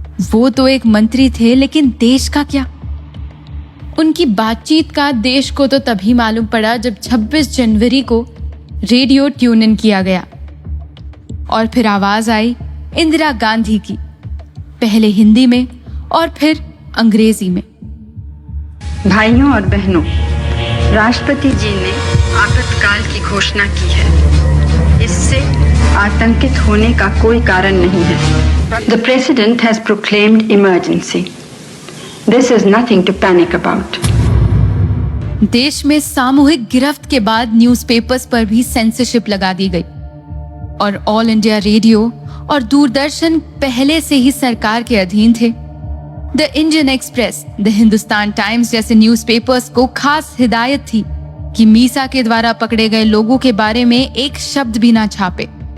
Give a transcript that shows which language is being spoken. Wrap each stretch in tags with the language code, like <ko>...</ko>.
<hi>वो तो एक मंत्री थे, लेकिन देश का क्या? उनकी बातचीत का देश को तो तभी मालूम पड़ा जब 26 जनवरी को रेडियो ट्यून इन किया गया और फिर आवाज आई इंदिरा गांधी की, पहले हिंदी में और फिर अंग्रेजी में। भाइयों और बहनों, राष्ट्रपति जी ने आपातकाल की घोषणा की है। इससे आतंकित होने का कोई कारण नहीं है।</hi> <en>The President has proclaimed emergency. This is nothing to panic about.</en> <hi>देश में सामूहिक गिरफ्त के बाद न्यूज़पेपर्स पर भी सेंसरशिप लगा दी गई और ऑल इंडिया रेडियो और दूरदर्शन पहले से ही सरकार के अधीन थे। The Indian express, the Hindustan times जैसे न्यूज़पेपर्स को खास हिदायत थी कि मीसा के द्वारा पकड़े गए लोगों के बारे में एक शब्द भी ना छापे।</hi>